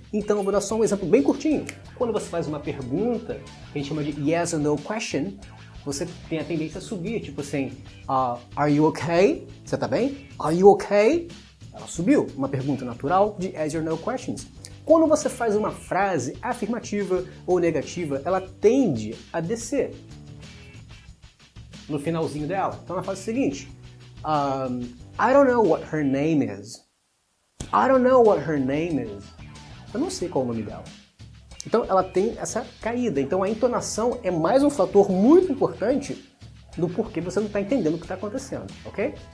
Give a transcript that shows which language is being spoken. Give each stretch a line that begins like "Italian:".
Portuguese: Então eu vou dar só um exemplo bem curtinho. Quando você faz uma pergunta, que a gente chama de
English: yes or no question,
Portuguese: você tem a tendência a subir, tipo assim,
English: are you okay?
Portuguese: Você tá bem?
English: Are you okay?
Portuguese: Ela subiu, uma pergunta natural de
English: yes or no questions.
Portuguese: Quando você faz uma frase afirmativa ou negativa, ela tende a descer no finalzinho dela. Então ela faz o seguinte,
English: I don't know what her name is. I don't know what her name is.
Portuguese: Eu não sei qual é o nome dela. Então ela tem essa caída. Então a entonação é mais um fator muito importante do porquê você não está entendendo o que está acontecendo, ok?